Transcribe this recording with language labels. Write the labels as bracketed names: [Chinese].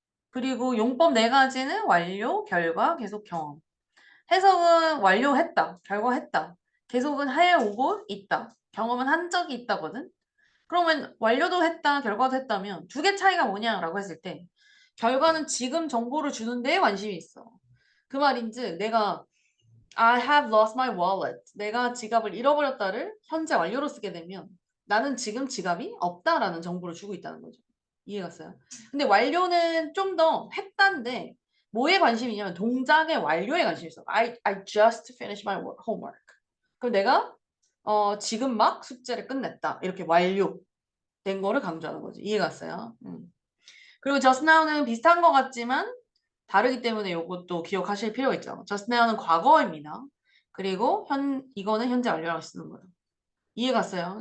[Korean] 그리고 용법 네 가지는 완료, 결과, 계속, 경험. 해석은 완료했다, 결과했다. 계속은 해오고 있다. 경험은 한 적이 있다거든. 그러면 완료도 했다, 결과도 했다면 두 개 차이가 뭐냐라고 했을 때 결과는 지금 정보를 주는 데에 관심이 있어. 그 말인즉 내가 [English] I have lost my wallet. [Korean] 내가 지갑을 잃어버렸다를 현재 완료로 쓰게 되면 나는 지금 지갑이 없다라는 정보를 주고 있다는 거죠. 이해갔어요? 근데 완료는 좀 더 했다인데 뭐에 관심이냐면 동작의 완료에 관심이 있어. [English] I just finished my homework. [Korean] 그럼 내가 지금 막 숙제를 끝냈다. 이렇게 완료된 거를 강조하는 거지. 이해갔어요? 그리고 just now는 비슷한 것 같지만 다르기 때문에 이것도 기억하실 필요가 있죠. just now는 과거입니다. 그리고 이거는 현재 완료라고 쓰는 거예요. 이해 갔어요?